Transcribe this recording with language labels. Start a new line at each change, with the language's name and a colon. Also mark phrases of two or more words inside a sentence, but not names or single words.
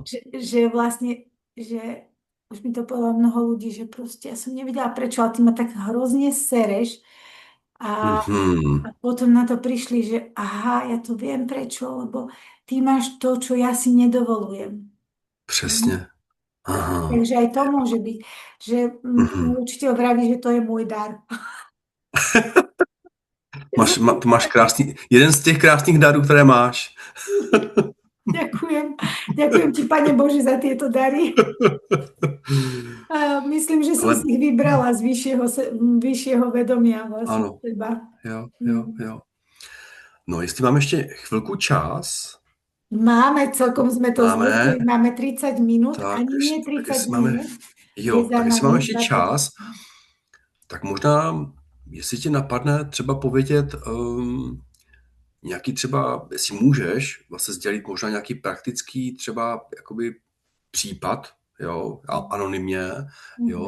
Slovak: že vlastne, že už mi to povedalo mnoho ľudí, že proste ja som nevedela prečo, ale ty ma tak hrozne sereš a mhm, potom na to prišli, že aha, ja to viem prečo, lebo ty máš to, čo ja si nedovolujem.
Czech: přesně. Aha.
Slovak: Takže aj to môže byť, že Mhm. učiteľ vraví, že to je môj dar.
Czech: Ty máš krásný, jeden z těch krásných darů, které máš.
Slovak: Ďakujem. Ďakujem ti, Pane Bože, za tieto dary. A myslím, že som
Czech: Ale
Slovak: si ich vybrala z vyššieho vedomia vlastne
Czech: ano,
Slovak: seba.
Czech: jo, jo, Mm. jo. No, jestli mám ještě chvilku čas,
Slovak: Máme, celkom sme to
Czech: máme,
Slovak: zvládli, máme 30 minút,
Czech: tak,
Slovak: ani nie
Czech: tak
Slovak: 30
Czech: jestli máme,
Slovak: minút, je
Czech: jo,
Slovak: za
Czech: tak jestli máme
Slovak: nami
Czech: ještě 20. čas, tak možná, jestli ti napadne třeba povědět nějaký třeba, jestli můžeš vlastně sdělit možná nějaký praktický třeba jakoby případ, jo, anonymně, jo,